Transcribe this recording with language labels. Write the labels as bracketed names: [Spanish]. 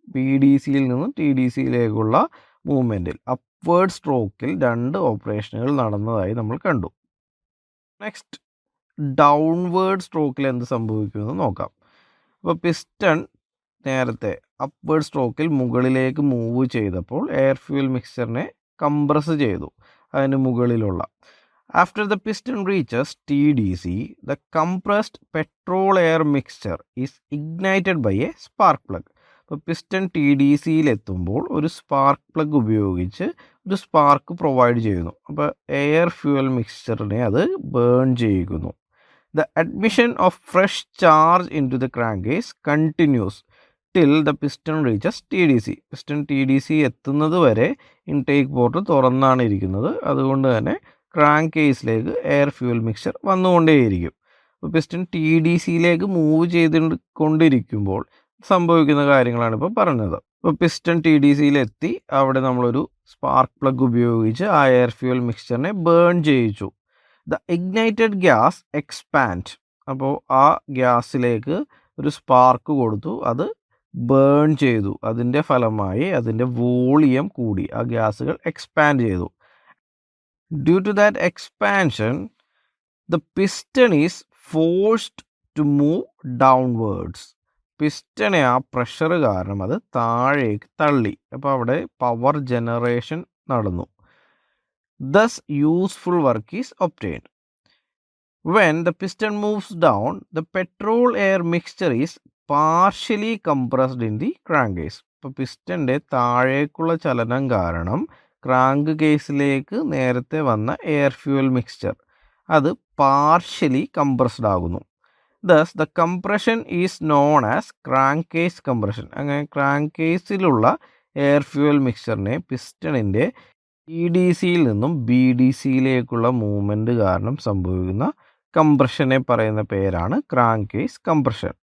[Malayalam] PDCയിൽ നിന്നും TDCയിലേക്കുള്ള മൂവ്മെൻറ്റിൽ അപ്വേർഡ് സ്ട്രോക്കിൽ 2 ഓപ്പറേഷനുകൾ നടന്നതായി നമ്മൾ കണ്ടു. നെക്സ്റ്റ് ഡൗൺവേർഡ് സ്ട്രോക്കിൽ എന്ത് സംഭവിക്കുമെന്ന് നോക്കാം. അപ്പോൾ പിസ്റ്റൺ നേരത്തെ അപ്വേർഡ് സ്ട്രോക്കിൽ മുകളിലേക്ക് മൂവ് ചെയ്തപ്പോൾ എയർ ഫ്യൂവൽ മിക്സ്ചറിനെ കംപ്രസ് ചെയ്തു അതിന് മുകളിലുള്ള. [English] After the piston reaches TDC, the compressed petrol air mixture is ignited by a spark plug. [Malayalam] അപ്പോൾ പിസ്റ്റൺ TDCയിൽ എത്തുമ്പോൾ ഒരു സ്പാർക്ക് പ്ലഗ് ഉപയോഗിച്ച് ഒരു സ്പാർക്ക് പ്രൊവൈഡ് ചെയ്യുന്നു. അപ്പോൾ എയർ ഫ്യൂവൽ മിക്സ്ചറിനെ അത് burn ചെയ്യിക്കുന്നു. [English] The admission of fresh charge into the crankcase continues till the piston reaches TDC. [Malayalam] Piston TDC എത്തുന്നത് വരെ ഇൻടേക്ക് പോർട്ട് തുറന്നാണ് ഇരിക്കുന്നത്, അതുകൊണ്ട് തന്നെ ക്രാങ്ക് കേസിലേക്ക് എയർ ഫ്യൂവൽ മിക്സ്ചർ വന്നുകൊണ്ടേയിരിക്കും. അപ്പോൾ പിസ്റ്റൺ TDCയിലേക്ക് മൂവ് ചെയ്തുകൊണ്ടിരിക്കുമ്പോൾ സംഭവിക്കുന്ന കാര്യങ്ങളാണ് ഇപ്പോൾ പറഞ്ഞത്. ഇപ്പോൾ പിസ്റ്റൺ TDCയിലെത്തി അവിടെ നമ്മളൊരു സ്പാർക്ക് പ്ലഗ് ഉപയോഗിച്ച് ആ എയർ ഫ്യൂവൽ മിക്സ്ചറിനെ ബേൺ ചെയ്യിച്ചു. [English] The ignited gas expand. [Malayalam] അപ്പോൾ ആ ഗ്യാസിലേക്ക് ഒരു സ്പാർക്ക് കൊടുത്തു, അത് ബേൺ ചെയ്തു, അതിൻ്റെ ഫലമായി അതിൻ്റെ വോളിയം കൂടി, ആ ഗ്യാസുകൾ എക്സ്പാൻഡ് ചെയ്തു. [English] Due to that expansion, the piston is forced to move downwards. [Malayalam] പിസ്റ്റനെ ആ പ്രഷർ കാരണം അത് താഴേക്ക് തള്ളി. അപ്പോൾ അവിടെ പവർ ജനറേഷൻ നടന്നു. [English] Thus useful work is obtained. When the piston moves down, the petrol air mixture is partially compressed in the crankcase. [Malayalam] അപ്പോൾ പിസ്റ്റൻ്റെ താഴേക്കുള്ള ചലനം കാരണം ക്രാങ്ക് കേസിലേക്ക് നേരത്തെ വന്ന എയർ ഫ്യൂവൽ മിക്സ്ചർ അത് പാർഷ്യലി കംപ്രസ്ഡ് ആകുന്നു. [English] Thus the compression is known as crank case compression. [Malayalam] അങ്ങനെ ക്രാങ്ക് കേസിലുള്ള എയർ ഫ്യൂവൽ മിക്സ്ചറിനെ പിസ്റ്റണിൻ്റെ TDCയിൽ നിന്നും BDCയിലേക്കുള്ള മൂവ്മെൻറ്റ് കാരണം സംഭവിക്കുന്ന കംപ്രഷനെ പറയുന്ന പേരാണ് ക്രാങ്ക് കേസ് കംപ്രഷൻ.